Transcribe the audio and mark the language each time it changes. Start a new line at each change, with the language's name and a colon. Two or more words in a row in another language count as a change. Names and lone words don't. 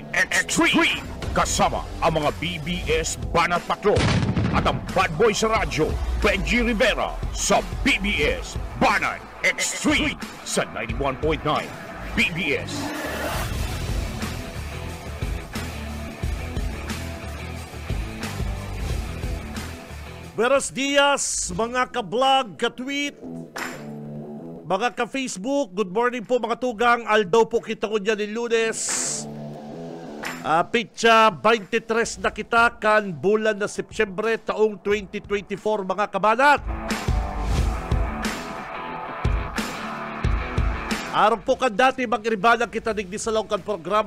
Filipino: Kasama ang mga BBS Banat Patrol at ang bad boy sa radyo, Benji Rivera, sa BBS Banat Extreme sa 91.9 BBS.
Spanish: Buenos dias,
Filipino: mga ka-vlog, ka-tweet, mga ka-Facebook.
English: Good morning
Bikol: po mga tugang. Aldaw po kita ko dyan ni Lunes. Pitsa 23 na kita kan bulan na Setyembre taong 2024 mga kabanat. Araw po kan dati mag-iribanang kita digdi sa longkan programa.